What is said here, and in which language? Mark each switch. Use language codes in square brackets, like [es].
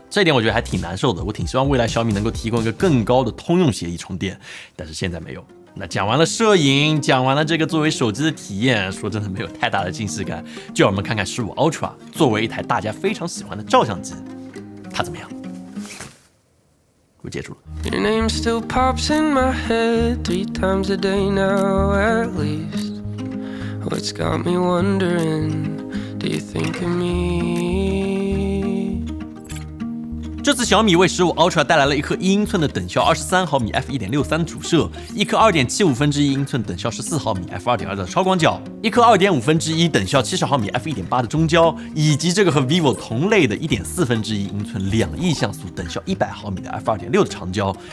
[zh] 这一点我觉得还挺难受的，我挺希望未来小米能够提供一个更高的通用协议充电，但是现在没有。那讲完了摄影，讲完了这个作为手机的体验，说真的没有太大的惊喜感，就让我们看看15 Ultra 作为一台大家非常喜欢的照相机，它怎么样？我结束了。 [en] Your name still pops in my head 3 times a day now at least. What's got me wondering, do you think of me? [zh] 这次小米为15 Ultra 带来了一颗1英寸的等效23毫米 f1.63 主摄，一颗2.75英寸等效14毫米 f2.2 的超广角，一颗2.5等效70毫米 f1.8 的中焦，以及这个和 vivo 同类的1.4英寸2亿像素等效100毫米的 f2.6 的长焦。